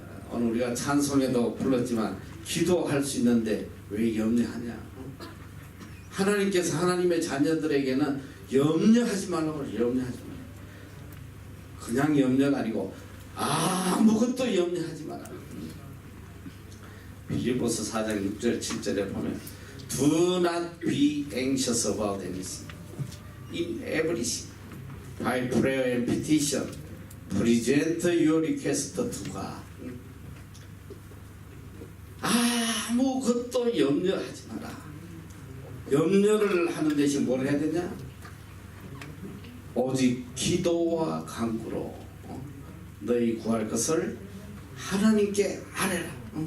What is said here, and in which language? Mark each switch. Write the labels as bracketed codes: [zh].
[ko] 오늘 우리가 찬송에도 불렀지만 기도할 수 있는데 왜 염려하냐? 하나님께서 하나님의 자녀들에게는 염려하지 말라고 그래요. 염려하지 말라고. 그냥 염려가 아니고 아무것도 염려하지 마라. 빌립보서 4장 6절 7절에 보면 [en] Do not be anxious about anything. In everything, by prayer and petition, present your request to God. [ko] 아무것도 염려하지 마라. 염려를 하는 대신 뭘 해야 되냐? 오직 기도와 간구로 너희 구할 것을 하나님께 아뢰라.